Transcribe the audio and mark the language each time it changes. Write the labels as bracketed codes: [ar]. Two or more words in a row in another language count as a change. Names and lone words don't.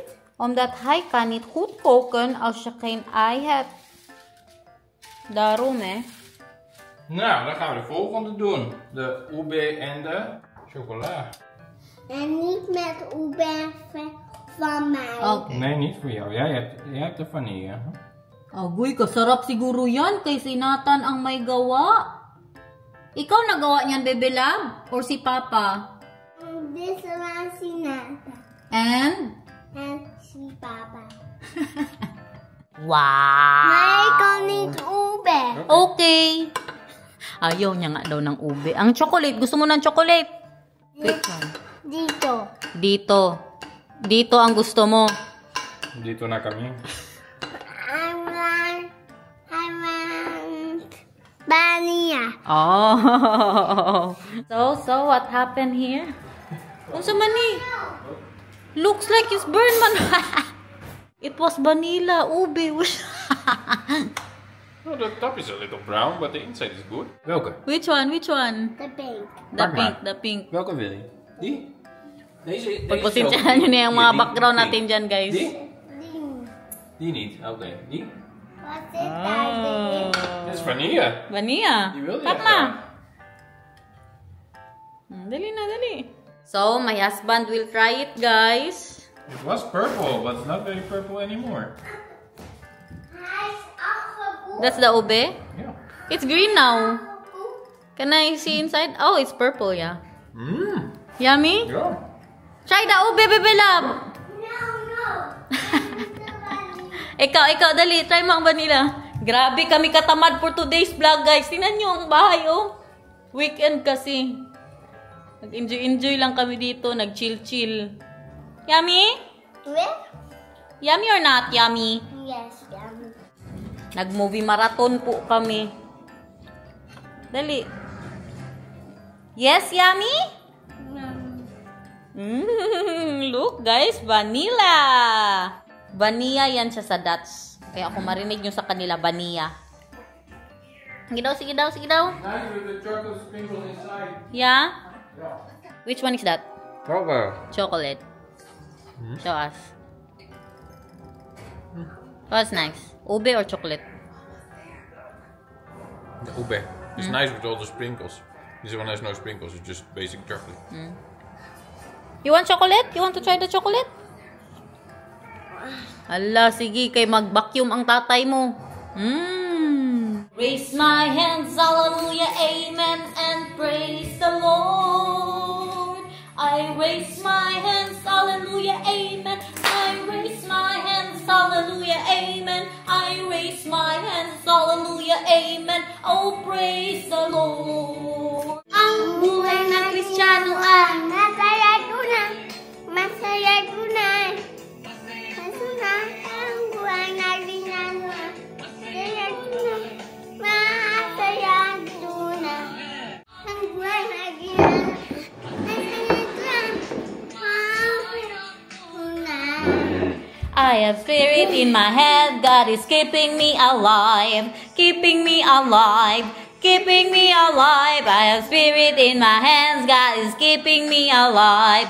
[nl] Omdat hij kan niet goed koken als je geen ei hebt. Daarom, hè. Nou, dan gaan we de volgende doen. De ube en de chocola. En niet met ube van mij. [en] Okay. [nl] Nee, niet voor jou. Jij hebt de vanille. [tl] Agoy, kasarap siguro yan kay si Nathan ang may gawa. Ikaw nagawa niyan, Bebe Lab? Or si Papa? [nl] Dit was si Nata. [en] And? [nl] En si Papa. [en] Wow! [nl] Maar ik kan niet ube. [tl] Okay. Ayaw niya nga daw ng ube. Ang chocolate. Gusto mo ng chocolate? Wait lang. Dito. Dito. Dito ang gusto mo. Dito na kami. [en] I want vanilla. Oh. So what happened here? [ceb] Unsa man ni? [en] Looks like it's burned man. It was vanilla, ube. Oh, the top is a little brown, but the inside is good. [nl] Welke? [en] Which one? Which one? [nl] De pink. [en] The pink. [nl] Welke wil je? Die? Deze [tl] Pagpasensyahan nyo na yung mga background natin dyan, guys. [nl] Die? Die. Die niet. Oké. Die? Wat is daar? Dit is vanille. [en] Vanilla. [nl] Die wil je Pak echt na. wel. [tl] Dali na, dali. [en] So, my husband will try it, guys. It was purple, but it's not very purple anymore. [nl] Hij is afgevoerd. [en] That's the ube? Yeah. It's green now. Can I see inside? Oh, it's purple, yeah. Mmm. Yummy? [nl] Ja. [en] Try the ube, Bebe Lab. No. [tl] Ikaw, dali. Try mo ang vanilla. Grabe kami katamad [en] for today's vlog, [tl] guys. Tingnan nyo ang bahay, oh. Weekend kasi. Nag-enjoy lang kami dito. Nag-chill. Yummy? [en] Where? Yummy or not yummy? Yes, yummy. [tl] Nag-movie marathon po kami. Dali. [en] Yes, yummy? Look, guys. Vanilla. [tl] Vanilla yan siya sa Dutch. Kaya ako marinig nyo sa kanila, vanilla. Sige daw. [en] Nice with the chocolate sprinkles inside. Yeah? Yeah. Which one is that? Chocolate. Show us. What's nice? Ube or chocolate? The ube. It's nice with all the sprinkles. This one has no sprinkles. It's just basic chocolate. You want chocolate? You want to try the chocolate? [tl] Ala, sige. Kay mag-vacuum ang tatay mo. [en] Raise my hands, hallelujah, amen, and praise the Lord. I raise my hands, hallelujah, amen. I raise my hands, hallelujah, amen. I raise my hands, hallelujah, amen. Oh, praise the Lord. [tl] Ang buhay ng Kristiyano ay masaya tunay. Masaya tunay. Masaya ang buhay ng Kristiyano ay masaya tunay. Masaya tunay. Ang buhay ng Kristiyano. [en] I have spirit in my head, God is keeping me alive, keeping me alive, keeping me alive. I have spirit in my hands, God is keeping me alive.